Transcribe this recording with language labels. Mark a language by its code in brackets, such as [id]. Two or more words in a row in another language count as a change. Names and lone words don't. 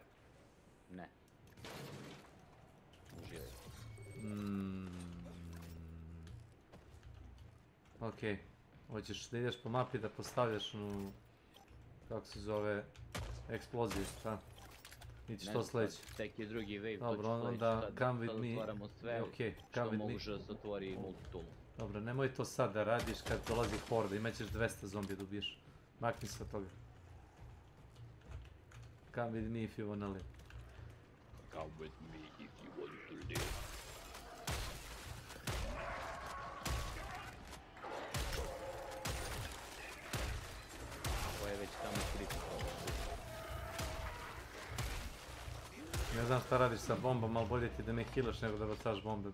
[bs] Ne. Uživaj. Okej. Hoćeš da ideš po mapi da postavljaš onu... Kako se zove... Eksploziju, šta? Ići to sljedeće. Tek je drugi wave, dobro, onda [en] come with me. [bs] Otvaramo sve što može da se otvori multitoolom. Dobro, nemoj to sad da radiš kad dolazi horda, imat ćeš 200 zombija da ubiješ. Makni se od toga. [en] Come with me if you wanna live. Come with me if you want to live. [bs] Ovo je već tamo kritikalo. Ne znam šta radiš sa bombom, ali bolje ti da me healaš nego da bacaš bombe.